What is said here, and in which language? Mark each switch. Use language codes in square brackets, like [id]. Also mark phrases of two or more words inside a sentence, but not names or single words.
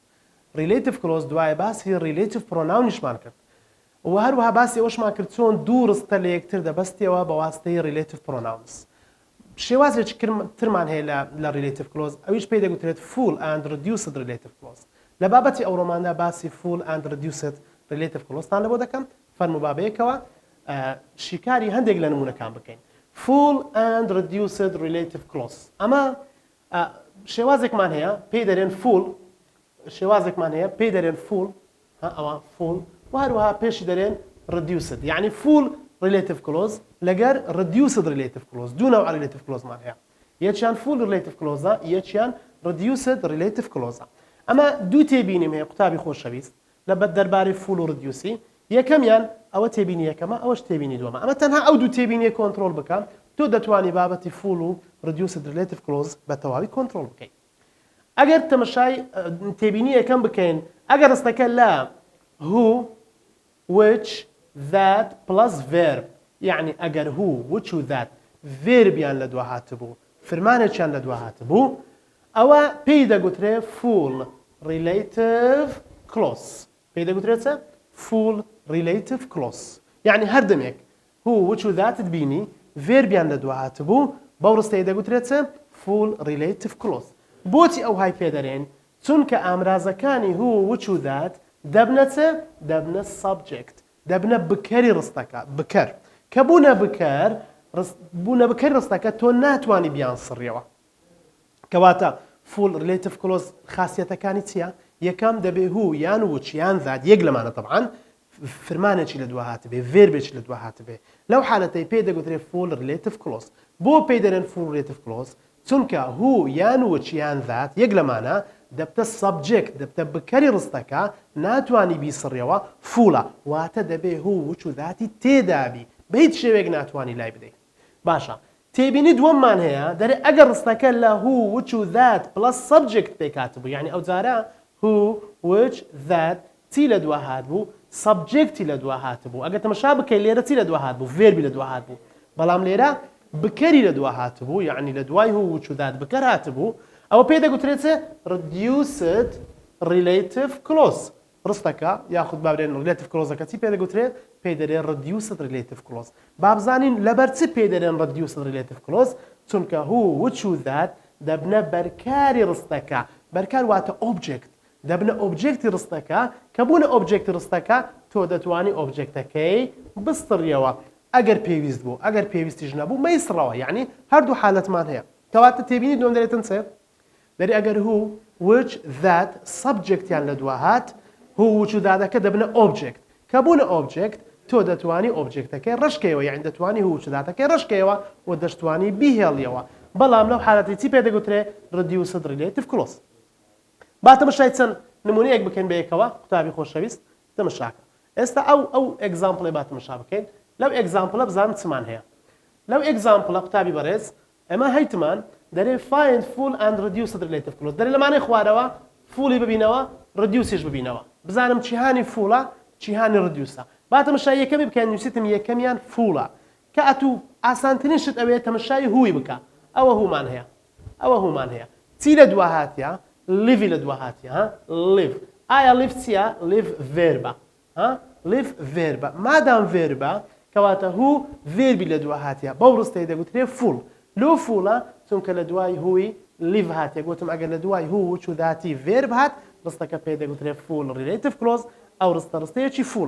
[en] relative clause [ckb] دوایە باسی ریلیتیڤ پرۆناونیشمان کرد و هەروەها باسی ئەوەشمان کرد چۆن دوو ڕستە لە یەکتر دەبەستیەوە بە واستەی [en] relative pronouns. [ckb] شێوازێکی ترمان هەیە لە ریلیتیڤ کلۆز ئەویش پێی دەگوترێت [en] full and reduced relative clause. [ckb] لە بابەتی ئەوڕۆماندا باسی [en] full and reduced relative [ckb] کلۆزتان لەبۆ دەکەم فەرموو بابەیەکەوە شیکاری هەندێک لە نمونەکان بکەین. [en] full and reduced relative clause. [ckb] ئەمە شێوازێکمان هەیە پێی دەرێن full شێوازێکمان هەیە پێی دەرێن full ئەوە full و هەروەها پێشی دەرێن reduced یعنی [en] full relative clause [ckb] لەگەر [en] reduced relative clause [ckb] دوو نەوع relative clauseمان هەیە یەکیان [en] full relative clause [ckb] یەکیان [en] reduced relative clause. [ckb] ئەمە دوو تێبینیم هەیە قوتابی خۆشەویست لە بەد دەربارەی full و reduce یەکەمیان ئەوە تێبینی یەکەمە ئەوەش تێبینی دووەمە. ئەمە تەنها ئەو دوو تێبینیە کۆنتترۆل بکەم تۆ دەتوانی بابەتی فول و [en] reduced relative clause [ckb] بە تەواوی کۆنتترۆل بکەیت. ئەگەر تەمەشای تێبینی یەکەم بکەین ئەگەر ڕستەکە لە [en] who which that plus verb [ckb] یعنی ئەگەر [en] who which [ckb] و that verbiان لە دوا هاتبوو فرمانێکیان لە دوا هاتبوو ئەوە پێی دەگوترێ [en] full relative clause [ckb] پێی دەگوترێتە [en] full relative clause [ckb] يعني هەردەمێک [en] who which [ckb] و that بینی verbiان لە دوا هاتبوو بەو ڕستەی دەگوترێتە [en] full relative clause. [ckb] بۆچی ئەو های پێدەرێن چونکە ئامرازەکانی [en] who which [ckb] و that دەبنە subject دەبنە بکەری ڕستەکە بکەر کە بوونە بکەر ڕستەکە تۆ ناتوانی بیان سڕیەوە کەواتە [en] full relative clause [ckb] خاصیەتەکانی چییە؟ یەکەم دەبێ هو یان which یان that یەک لەمانە طبعاً فرمانێکی لە دوا هاتبێ verبێکی لە دوا هاتبێ لەو حالەتەی پێی دەگوترێت [en] full relative clause. [ckb] بۆ پێی دەرێن [en] full relative clause [ckb] چونکە هو یان which یان that یەک لەمانە دەبتە subject دەبتە بکەری ڕستەکە ناتوانی بیسڕیەوە فوڵە واتە دەبێ هو which و that تێدابی بە هیچ شێوەیەک ناتوانی لای بدەیت. باشە تێبینی دووەممان هەیە دەرێ ئەگەر ڕستەکە لە [en] who which [ckb] و [en] that plus subject [ckb] پێکاتبوو یعنی ئەو جارە [en] who which that [ckb] چی لە دوا هاتبوو subjecتی لە دوا هاتبوو ئەگەر تەمەشا بکەی لێرە چی لە دوا هاتبوو verbi لە دوا هاتبوو بەڵام لێرە بکەری لە دوا هاتبوو یعنی لە دوای هو which و that بکەر هاتبوو ئەوە پێی دەگوترێتە [en] reduced relative clause [ckb] ڕستەکە یاخود بابرێن relative clauseەکە چی پێ دەگوترێت پێی دەرێن [en] reduced relative clause. [ckb] بابزانین لەبەر چی پێی دەرێن [en] reduced relative clause [ckb] چونکە هو which و that دەبنە بەرکاری ڕستەکە بەرکار واتە object دەبنە ئۆبجێکتی ڕستەکە کە بوونە ئۆبجێکتی ڕستەکە تۆ دەتوانی ئۆبجێکتەکەی بستڕیەوە ئەگەر پێویست بوو ئەگەر پێویستیش نەبوو مەیسڕەوە یعنی هەردوو حالەتمان هەیە کەواتە تێبینی دوم دەرێتن چێ دەری ئەگەر هو [en] which that [ckb] subjecتیان لە دوا هات هو which و thatەکە دەبنە ئۆبجێکت کە بوونە ئۆبجێکت تۆ دەتوانی ئۆبجێکتەکەی ڕشکەوە یعنی دەتوانی هو which و thatەکەی ڕشکەوە و دەشتوانی بیهێڵیەوە بەڵام لەو حالەتی چی پێ دەگوترێ [en] reduced relative clause. [ckb] با تەمەشای چەند نمونەیەک بکەین بە یەکەوە قوتابی خۆشەویست تەمەشاکە. ئێستا ئەو ئێگزامپڵێ با تەمەشا بکەین لەو ئێگزامپڵە بزانم چمان هەیە لەو ئێگزامپڵە قوتابی بەڕێز ئەمە هەیتمان دەرێ [en] find full and reduced relative clause [ckb] دەرێ لەمانەی خوارەوە فولی ببینەوە reduceش ببینەوە بزانم چیهانی فوڵە چیهانی reduceە. با تەمەشای یەکەمی بکەین نووسیتم یەکەمیان فوڵە کە ئەتوو ئاسانترین شت ئەوەیە تەمەشای هووی بکە ئەوە هومان هەیە چی لە دوا هاتیە live لە دوا هاتیە live ئایا live چییە live verبە live verبە مادام verبە کەواتە هو verبی لە دوا هاتیە بەو ڕستەی دەگوترێ full لۆ فوڵە چونکە لە دوای هوی live هاتیە گوتم ئەگەر لە دوای هو which و that verb هات ڕستەکە پێی دەگوترێ [en] full relative clause [ckb] ئەو ڕستەیەکی فوڵە.